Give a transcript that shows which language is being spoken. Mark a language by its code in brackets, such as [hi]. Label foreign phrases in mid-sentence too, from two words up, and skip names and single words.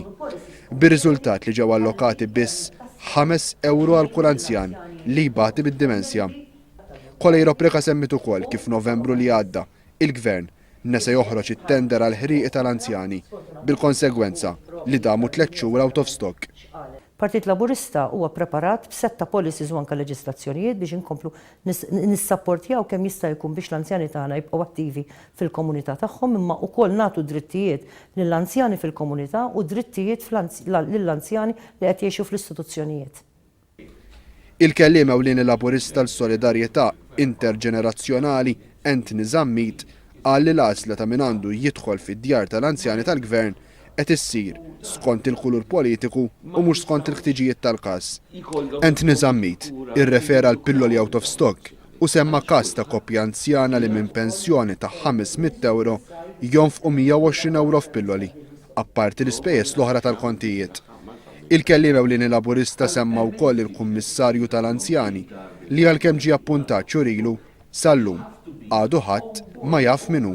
[mt] Bir-riżultat li ġew allokati biss 5 euro għal kull anzjan li jbati bid-dimensja. Colejro Preka semmit ukoll kif Novembru li għadda il-Gvern nesa joħroġ it-tender għal ħrieqi tal-anzjani bil-konsegwenza li damu 3 xhur [en] out of stock. [mt] Partit Laburista huwa preparat b'setta policies u anke leġislazzjonijiet biex inkomplu nissapportjaw kemm jista' jkun biex l-anzjani tagħna jibqgħu attivi fil-komunità tagħhom imma wkoll nagħtu drittijiet lill-anzjani fil-komunità u drittijiet lill-anzjani li qed jgħixu fl-istituzzjonijiet. Il-kelliem ewlieni Laburista l-Solidarjetà Interġenerazzjonali Anthony Zammit qal li l-għażla ta' min għandu jidħol fid-djar tal-anzjani tal-Gvern qed issir skont il-kulur politiku u mhux skont il-ħtiġijiet tal-każ. Anthony Zammit irrefera għal pilloli [en] out of stock [mt] u semma każ ta' koppja anzjana li minn pensjoni ta' 500 euro jonfqu 120 euro f'pilloli, apparti l-ispejjeż l-oħra tal-kontijiet. Il-kelliem ewlieni Laburista semma wkoll il-Kummissarju tal-Anzjani li għalkemm ġie appuntat xurilu sal-lum għadu ħadd ma jaf minnu.